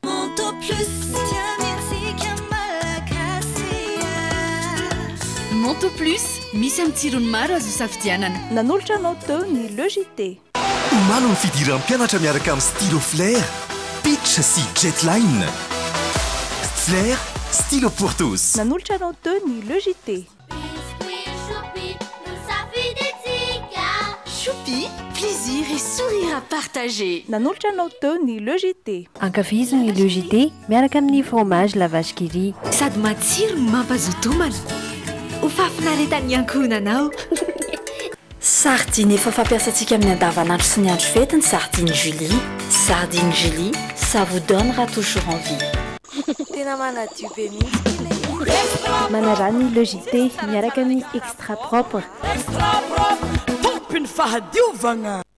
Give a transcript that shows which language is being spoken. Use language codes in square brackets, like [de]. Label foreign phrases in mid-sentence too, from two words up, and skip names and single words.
[mg] Monto Plus, misy amin'ny tsirony maro azo safidianana. Nanolotra anao teo ny logité. Omaly ny fidiran'ny mpianatra miaraka amin'ny stylo flair, pitch sy jetline. [fr] Flair, stylo pour tous. [mg] Nanolotra anao teo ny logité. [fr] Choupi, plaisir et sourire à partager. [mg] Nanolotra anao teo ny logité. Ankafizo ny logité miaraka amin'ny fromage la vache qui rit. Sady matsiro no mampazotomana. Ho fafinaretan'ny ankohonanao. Sardine efa fampiasantsika amin'ny andavanandro sy ny andro fety ny sardine Julie. [fr] Sardine Julie, ça vous donnera toujours envie. [mg] Tena manadio be mihitsy. Manarany logité miaraka amin'ny extra propre. Extra propre, tompiny fahadiovagna.